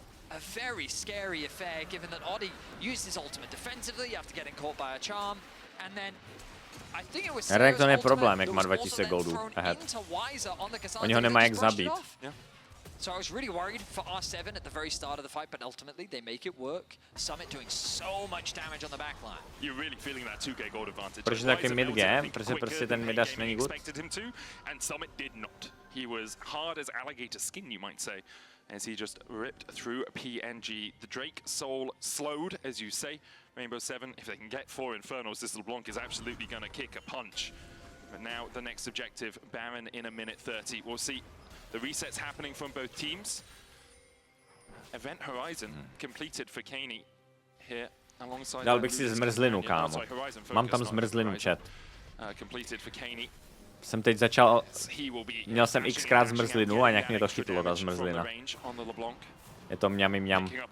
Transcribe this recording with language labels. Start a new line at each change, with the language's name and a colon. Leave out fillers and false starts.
English: A very scary affair, given that Oddie used his ultimate defensively after getting caught by a charm, and then I think it was Renekton
Czech: je problém, jak má 2000 goldů ahead. Oni ho nemají jak zabít.
English: So I was really worried for R7 at the very start of the fight, but ultimately they make it work. Summit doing so much damage on the backline. You're really feeling that 2k gold advantage.
Czech: Protože taky mid game, protože ten midař není good.
English: And Summit did not. He was hard as alligator skin, you might say, as he just ripped through a PNG. The Drake Soul slowed, as you say. Rainbow 7, if they can get 4 Infernals, this LeBlanc is absolutely going to kick a punch. But now the next objective, Baron in a minute 30. We'll see the resets happening from both teams. Event Horizon completed for Kaney here alongside.
Czech: Dal bych si zmrzlinu, kámo. Mám tam zmrzlinu, chat.
English: Completed for Kaney.
Czech: Jsem teď začal, měl jsem xkrát zmrzlinu a nějak mě to chytlo, ta zmrzlina. Je to mňam mňam.